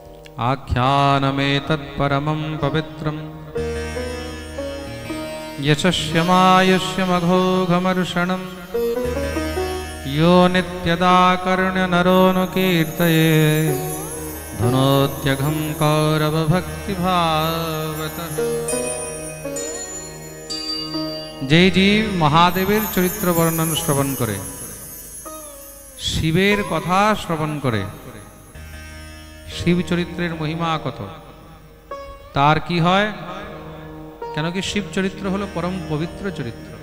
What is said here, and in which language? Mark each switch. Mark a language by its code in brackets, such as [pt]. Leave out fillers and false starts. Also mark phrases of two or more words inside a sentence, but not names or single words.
[sa] आख्यानमेतत्परमं पवित्रं यशस्यमायुष्यमघोघमर्षणं यो नित्यदा कर्ण्यनरोऽनुकीर्तये धनोत्यघं कौरवभक्तिभावतः। [bn] যে জীব মহাদেবের চরিত্র বর্ণন শ্রবণ করে, শিবের কথা শ্রবণ করে, শিব চরিত্রের মহিমা কত, তার কি হয়? কেন কি শিব চরিত্র হলো পরম পবিত্র চরিত্র।